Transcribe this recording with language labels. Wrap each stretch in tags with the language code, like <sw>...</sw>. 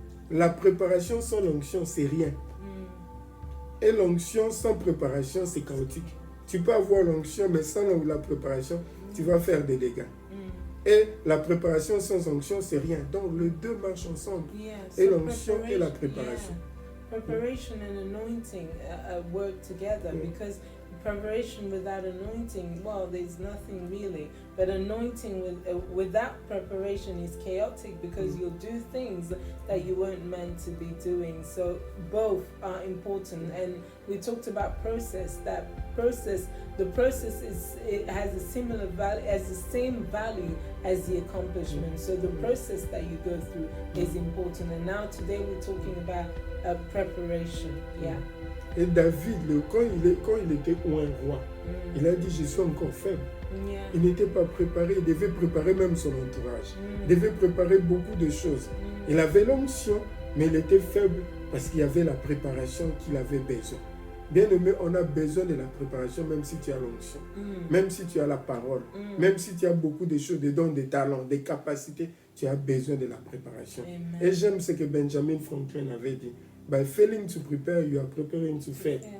<fr>La préparation sans l'onction, c'est rien. Et l'onction sans préparation, c'est chaotique. Tu peux avoir l'onction, mais sans la préparation, tu vas faire des dégâts. Et la préparation sans onction, c'est rien. Donc, les deux marchent ensemble. Et l'onction et la préparation.</fr> <en>Preparation and anointing work together because preparation without anointing, well, there's nothing really. But anointing without preparation is chaotic because you'll do things that you weren't meant to be doing. So both are important. And we talked about process. The process has a similar value, has the same value as the accomplishment. So the process that you go through is important. And now today we're talking about preparation. Yeah.</en> <fr>Et David, quand il était un roi, il a dit, je suis encore faible. Il n'était pas préparé, il devait préparer même son entourage. Il devait préparer beaucoup de choses. Il avait l'onction, mais il était faible parce qu'il y avait la préparation qu'il avait besoin. Bien aimé, on a besoin de la préparation même si tu as l'onction, même si tu as la parole, même si tu as beaucoup de choses, des dons, des talents, des capacités, tu as besoin de la préparation. Amen. Et j'aime ce que Benjamin Franklin avait dit.</fr> <en>By failing to prepare, you are preparing to fail.</en>